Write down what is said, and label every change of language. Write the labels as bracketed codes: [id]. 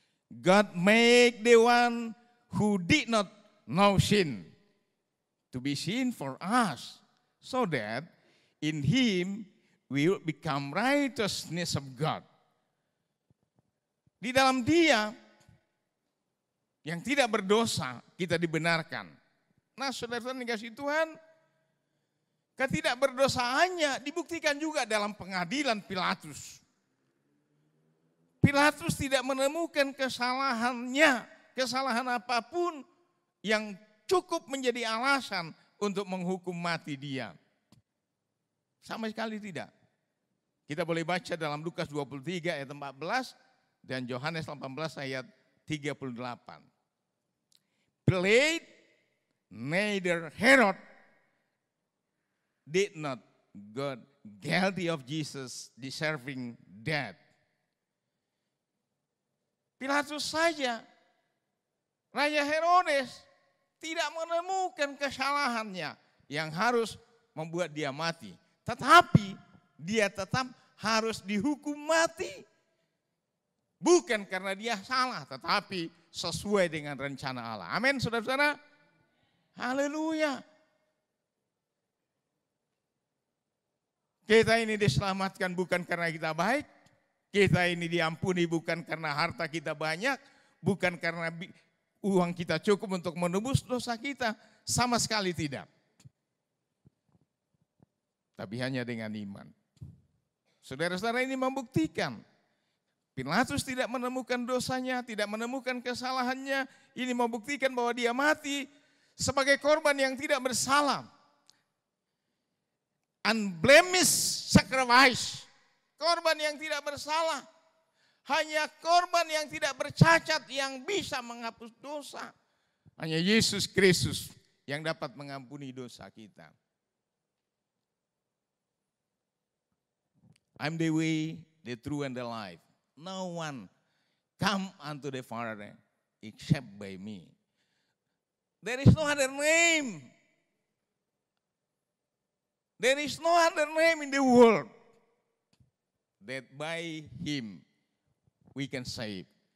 [en] God make the one who did not know sin to be sin for us. So that in him we will become righteousness of God. [id] Di dalam dia yang tidak berdosa kita dibenarkan. Nah saudara-saudara dikasihi Tuhan, ketidakberdosaannya dibuktikan juga dalam pengadilan Pilatus. Pilatus tidak menemukan kesalahannya, kesalahan apapun yang cukup menjadi alasan untuk menghukum mati dia. Sama sekali tidak. Kita boleh baca dalam Lukas 23 ayat 14 dan Yohanes 18 ayat 38. [en] Pilate, neither Herod did not got guilty of Jesus deserving death. [id] Pilatus saja, Raja Herodes tidak menemukan kesalahannya yang harus membuat dia mati. Tetapi dia tetap harus dihukum mati. Bukan karena dia salah, tetapi sesuai dengan rencana Allah. Amin, saudara-saudara. Haleluya. Kita ini diselamatkan bukan karena kita baik. Kita ini diampuni bukan karena harta kita banyak. Bukan karena uang kita cukup untuk menebus dosa kita. Sama sekali tidak. Tapi hanya dengan iman. Saudara-saudara ini membuktikan. Pilatus tidak menemukan dosanya, tidak menemukan kesalahannya. Ini membuktikan bahwa dia mati sebagai korban yang tidak bersalah. [en] Unblemished sacrifice. [id] Korban yang tidak bersalah. Hanya korban yang tidak bercacat yang bisa menghapus dosa. Hanya Yesus Kristus yang dapat mengampuni dosa kita. [en] I'm the way, the truth, and the life. No one come unto the Father except by me. There is no other name. There is no other name in the world that by him we can save.